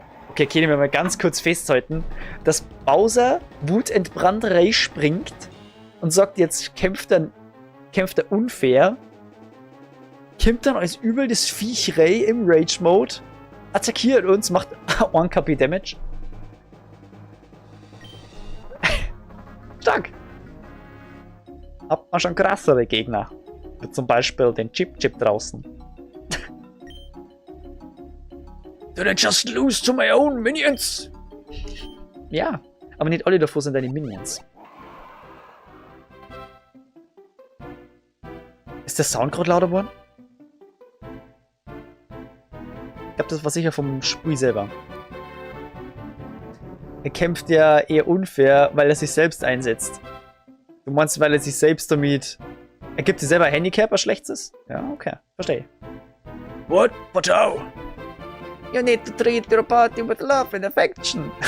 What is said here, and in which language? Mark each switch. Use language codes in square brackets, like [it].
[de] Okay, können wir mal ganz kurz festhalten, dass Bowser wutentbrannt Rage springt und sagt, jetzt kämpft er unfair, kommt dann als übel das Viech Ray im Rage-Mode, attackiert uns, macht 1 KP Damage. Stark! Hat man schon krassere Gegner. Wie zum Beispiel den Chip draußen. [en] Did I just lose to my own minions? [de] Ja, aber nicht alle davor sind deine Minions. Ist der Sound gerade lauter geworden? Ich glaube, das war sicher vom Spiel selber. Er kämpft ja eher unfair, weil er sich selbst einsetzt. Du meinst, weil er sich selbst damit... Er gibt sich selber ein Handicap, was schlecht ist? Ja, okay, verstehe. [en] What? But how? You need to treat your party with love and affection.